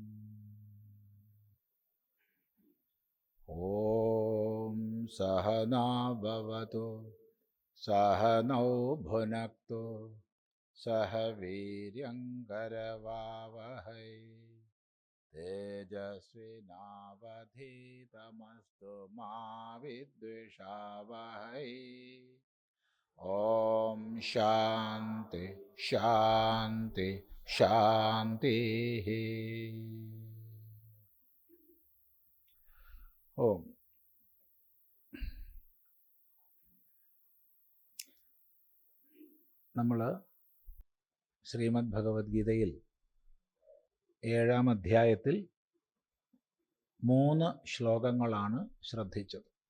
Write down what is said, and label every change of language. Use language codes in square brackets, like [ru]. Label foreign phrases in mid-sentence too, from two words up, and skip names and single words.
[sa] ॐ सहना भवतु सहनौ भुनक्तु सह वीर्यङ्करवावहै तेजस्विनावधीतमस्तु मा विद्विषावहै। ॐ शान्ति शान्ति शान्तिः। [ml] ഓം നമ്മൾ ശ്രീമദ് ഭഗവത്ഗീതയിൽ 7-ാം അധ്യായത്തിൽ 3 ശ്ലോകങ്ങളാണ് ശ്രദ്ധിച്ചത്.